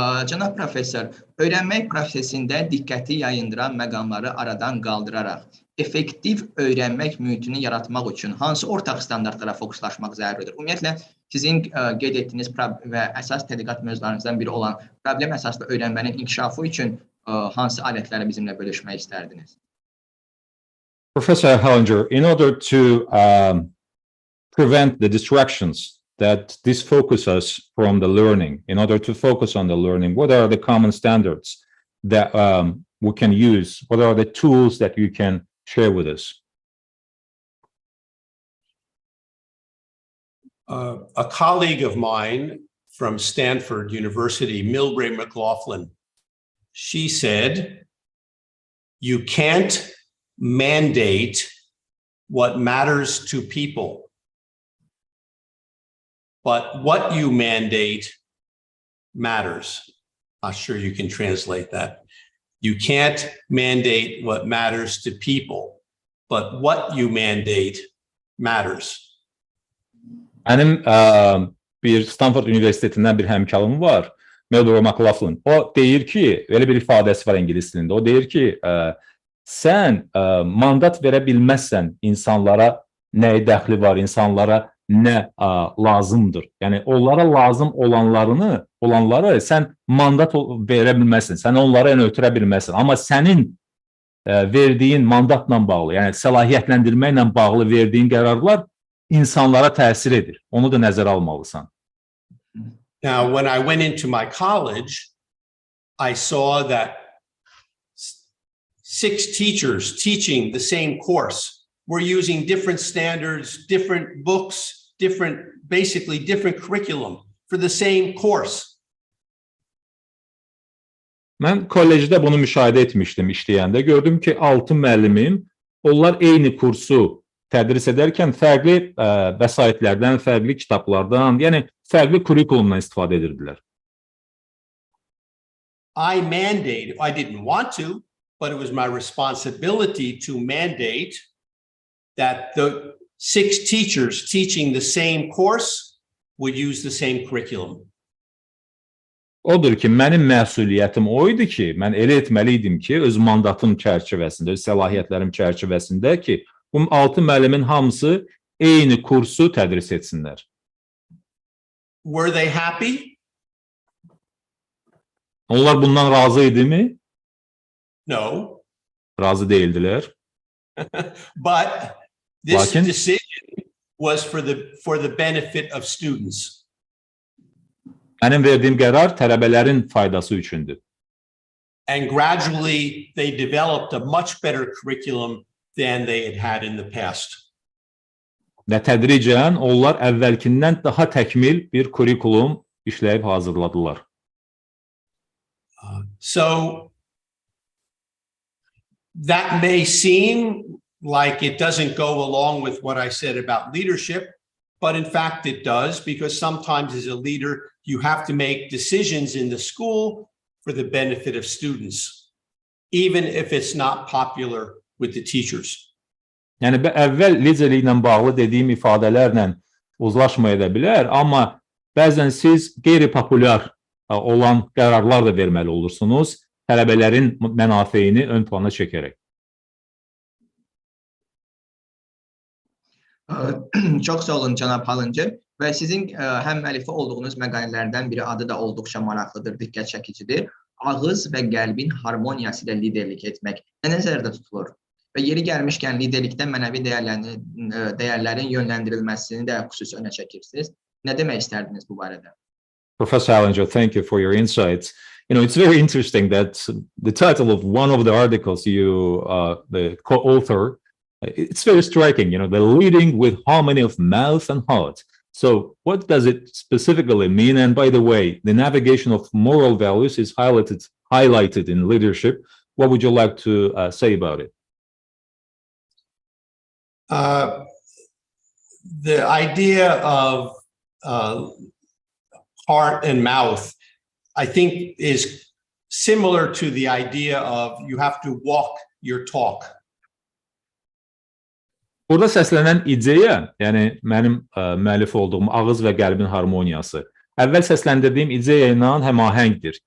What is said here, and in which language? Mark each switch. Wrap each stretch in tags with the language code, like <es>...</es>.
<az>Cənab professor, öyrənmək prosesində diqqəti yayındıran məqamları aradan qaldıraraq effektiv öyrənmək mühitini yaratmaq üçün hansı ortaq standartlara fokuslaşmaq zəruridir? Ümumiyyətlə, sizin qeyd etdiyiniz və əsas tədqiqat mövzularınızdan biri olan problem əsaslı öyrənmənin inkişafı üçün hansı alətləri bizimlə bölüşmək istərdiniz?</az> <en>Professor Hallincer, in order to prevent the distractions that disfocus us from the learning, in order to focus on the learning, what are the common standards that we can use? What are the tools that you can share with us? A colleague of mine from Stanford University, Milbrae McLaughlin, she said, you can't mandate what matters to people, but what you mandate matters. Not sure you can translate that. You can't mandate what matters to people, but what you mandate matters.</en> <az>Mənim bir Stanford Üniversitetindən bir həmkarım var, Milbrae McLaughlin. O deyir ki, öyle bir ifadəsi var ingilis dilində. O deyir ki, sən mandat verə bilməzsən insanlara nəyə dəxli var, insanlara nə lazımdır. Yəni onlara lazım olanları sən mandat verə bilməzsən, sən onlara ötürə bilməzsən. Amma sənin verdiyin mandatla bağlı, yəni səlahiyyətləndirməklə bağlı verdiyin qərarlar insanlara təsir edir. Onu da nəzərə almalısan.</az> <en>Now, when I went into my college, I saw that 6 teachers teaching the same course were using different standards, different books, basically different curriculum for the same course.</en> <az>Mən kollecdə bunu müşahidə etmişdim işləyəndə. Gördüm ki, 6 müəllimim, onlar eyni kursu tədris edərkən fərqli vəsaitlərdən, fərqli kitablardan, yəni fərqli kurikulumdan istifadə edirdilər.</az> <en>I didn't want to, but it was my responsibility to mandate that the 6 teachers teaching the same course would use the same curriculum.</en> <az>Odur ki, mənim məsuliyyətim o idi ki, mən elə etməliydim ki, öz mandatım çərçivəsində, öz səlahiyyətlərim çərçivəsində ki, bu 6 müəllimin hamısı eyni kursu tədris etsinlər.</az> <en>Were they happy?</en> <az>Onlar bundan razı idi mi?</az> <en>No.</en> <az>Razı değildilər.</az> <en>But this decision was for the benefit of students.</en> <az>Mənim verdiyim qərar tələbələrin faydası üçündür.</az> <en>And gradually they developed a much better curriculum than they had in the past.</en> <az>Və tədricən onlar əvvəlkindən daha təkmil bir kurikulum işləyib hazırladılar.</az> <en>So that may seem like it doesn't go along with what I said about leadership, but in fact it does, because sometimes as a leader you have to make decisions in the school for the benefit of students, even if it's not popular with the teachers.</en> <az>Yəni əvvəl liderliklə bağlı dediyim ifadələrlə uzlaşmaya da bilər, amma bəzən siz qeyri-populyar olan qərarlar da verməli olursunuz, tələbələrin mənafeyini ön plana çəkərək. Çox sağ olun cənab Hallincer və sizin həm müəllifi olduğunuz məqalələrdən biri adı da olduqca maraqlıdır, diqqət çəkicidir. Ağız və qəlbin harmoniyası ilə liderlik etmək nəzərdə tutulur? Və yeri gəlmişkən liderlikdə mənəvi dəyərlərin yönləndirilməsini də xüsusi önə çəkirsiniz. Nə demək istərdiniz bu barədə?</az> <en>Professor Hallincer, thank you for your insights. You know, it's very interesting that the title of one of the articles you, the co-author, it's very striking, you know, the leading with harmony of mouth and heart. So what does it specifically mean? And by the way, the navigation of moral values is highlighted in leadership. What would you like to say about it? The idea of heart and mouth, I think, is similar to the idea of you have to walk your talk.</en> <az>Burada səslənən ideya, yəni mənim müəllif olduğum ağız və qəlbin harmoniyası. əvvəl səsləndirdiyim ideya ilə həmahəngdir.</az>